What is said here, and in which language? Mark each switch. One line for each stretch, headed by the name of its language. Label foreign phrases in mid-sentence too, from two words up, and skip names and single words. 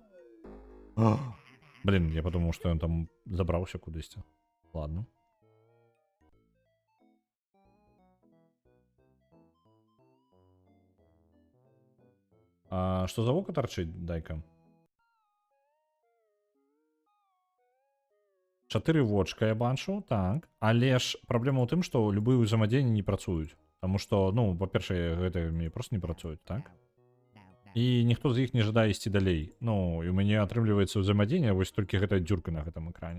Russian: Блин, я подумал, что он там забрался кудись. Ладно. А что за око торчит? Дай-ка.
Belarusian: 4 вочка я бачу, так. Але ж праблема ў тым, што любыя ўзаемадзеянні не працуюць. Таму што, ну, па-першае, гэта мне проста не працуюць, так? І ніхто з іх не жадае ісці далей. Ну, і ў мяне атрымліваецца ўзаемадзеянне вось толькі гэтая дзюрка на гэтым экране.